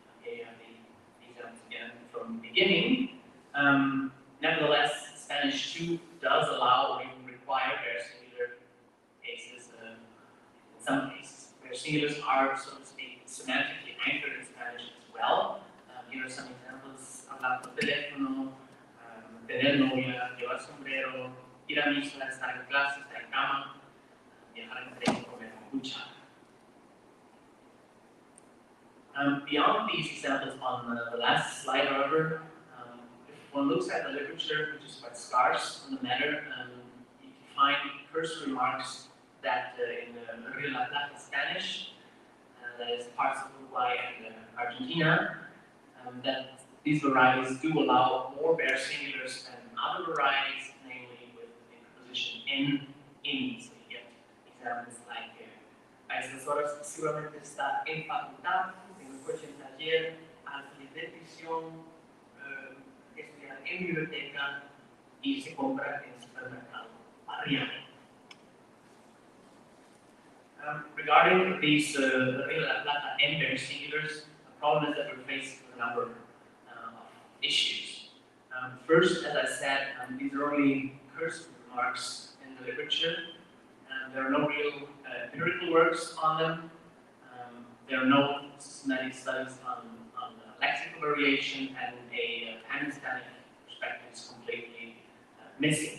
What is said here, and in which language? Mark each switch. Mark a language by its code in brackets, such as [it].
[en] Okay, the examples again from the beginning. Nevertheless, Spanish too does allow or even require bare singular cases in some cases. Bare singulars are, so to speak, semantically anchored in Spanish as well. Here are some examples: [es] hablar por teléfono, tener novia, llevar sombrero, ir a misa, estar en clase, estar en cama, viajar en tren, comer kombucha. [en] Beyond these examples on the last slide, however, if one looks at the literature, which is quite scarce on the matter, you can find cursory remarks that in the Rio de la Plata Spanish, that is parts of Uruguay and Argentina, that these varieties do allow more bare singulars than other varieties, namely with the preposition in. So you get examples like [es] a asesora seguramente está en facultad, tengo un coche en taller, al salir de prisión, estudiar en biblioteca y se compra en supermercado. Arriba. [en] Regarding these Rio de la Plata and bare singulars, the problem is that we're faced with a number of issues. First, as I said, these are only cursory remarks in the literature. There are no real empirical works on them. There are no systematic studies on lexical variation, and a pan-Hispanic perspective is completely missing.